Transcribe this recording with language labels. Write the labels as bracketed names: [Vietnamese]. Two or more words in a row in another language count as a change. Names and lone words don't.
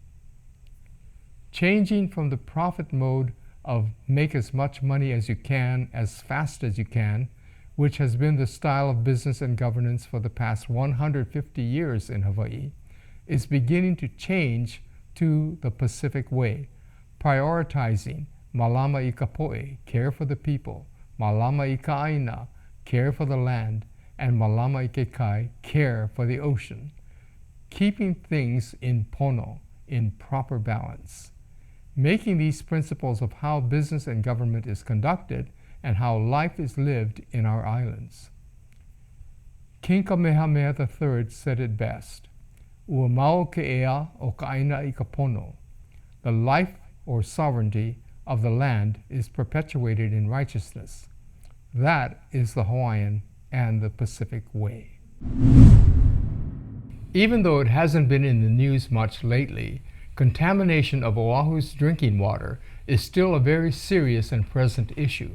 [English] Changing from the profit mode of make as much money as you can, as fast as you can, which has been the style of business and governance for the past 150 years in Hawaii, is beginning to change to the Pacific way, prioritizing [Hawaiian] malama i ka poʻe, [English] care for the people, [Hawaiian] malama i ka aina, [English] care for the land, and [Hawaiian] malama i ke kai, [English] care for the ocean, keeping things in pono, in proper balance, making these principles of how business and government is conducted and how life is lived in our islands. King Kamehameha III said it best, [Hawaiian] "Ua mau ke ea o ka aina i ka pono." [English] The life or sovereignty of the land is perpetuated in righteousness. That is the Hawaiian and the Pacific way. Even though it hasn't been in the news much lately, contamination of Oahu's drinking water is still a very serious and present issue.